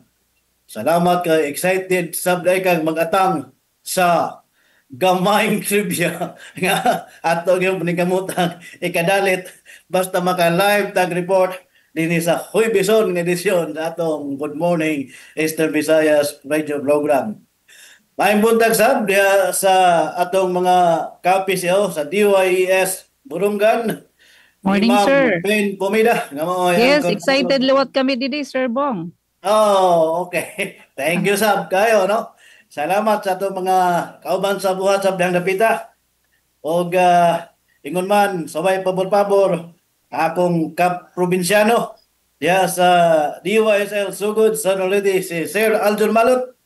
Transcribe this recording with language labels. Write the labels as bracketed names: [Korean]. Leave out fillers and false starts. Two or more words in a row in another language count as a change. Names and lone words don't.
[Cebuano] Salamat kay excited sab kag mag-atang sa gamayng trivia nga atong yung paningkamutang ikadalit basta maka-live tag report dinhi sa Huwebison nga edisyon sa atong Good Morning Eastern Visayas radio program. Maayong buntag sab diha sa atong mga KPCO sa DYES Burungan. [English] Morning, sir. Ben Pomida. Yes, excited [Waray] liwat kami didi, Sir Bong. [English] Oh, okay. Thank you [Cebuano] sab kayo, [English] no? [Cebuano] Salamat sa atong mga kauban sa buhat sa biyang dapita. Og ingon man, sabay pabor-pabor akong kap-probinsyano diya sa DYSL Sugod sa Noliti si Sir Aljon Malot.